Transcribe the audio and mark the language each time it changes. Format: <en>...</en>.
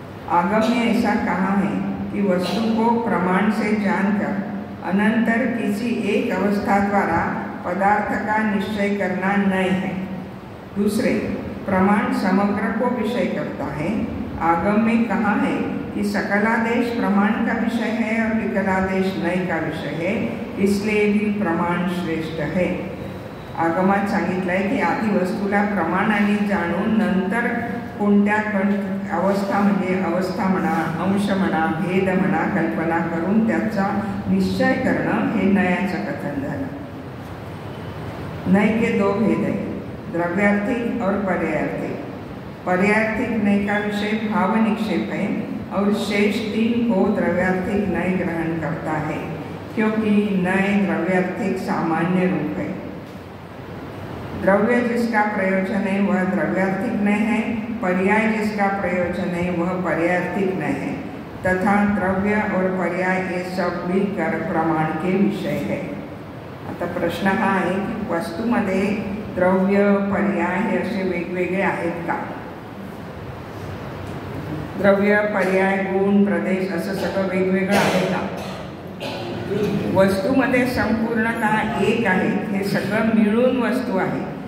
<hi>आगम ने ऐसा कहा है कि वस्तु को प्रमाण से जानकर अनंतर किसी एक अवस्था द्वारा पदार्थ का निश्चय करना नय है. दूसरे, प्रमाण समग्र को विषय करता है. आगम में कहा है कि सकलादेश प्रमाण का विषय है और विकलादेश नय का विषय है, इसलिए भी प्रमाण श्रेष्ठ है.</hi> <mr>आगमात सांगितलं आहे की आधी वस्तूला प्रमाणाने जाणून नंतर कोणत्या अवस्था म्हणजे अवस्था म्हणा, अंश म्हणा, भेद म्हणा, कल्पना करून त्याचा निश्चय करणं हे नयाचं कथन झालं.</mr> <hi>नय के दो भेद है, द्रव्यार्थिक और पर्यायार्थिक. पर्यायार्थिक नय का विषय भाव निक्षेप है और शेष 3 को द्रव्यार्थिक नय ग्रहण करता है, क्योंकि नय द्रव्यार्थिक सामान्य रूप है. द्रव्य जिसका प्रयोजन है वह द्रव्यार्थिक नय है, पर्याय जिसका प्रयोजन है वह पर्यायार्थिक नय है, तथा द्रव्य और पर्याय ये सब मिलकर प्रमाण के विषय है.</hi> <mr>आता प्रश्न हा आहे की वस्तूमध्ये द्रव्य पर्याय हे असे वेगवेगळे आहेत का? द्रव्य पर्याय गुण प्रदेश असं सगळं वेगवेगळं आहे का? वस्तूमध्ये संपूर्णतः एक आहे, हे सगळं मिळून वस्तू आहे.</mr>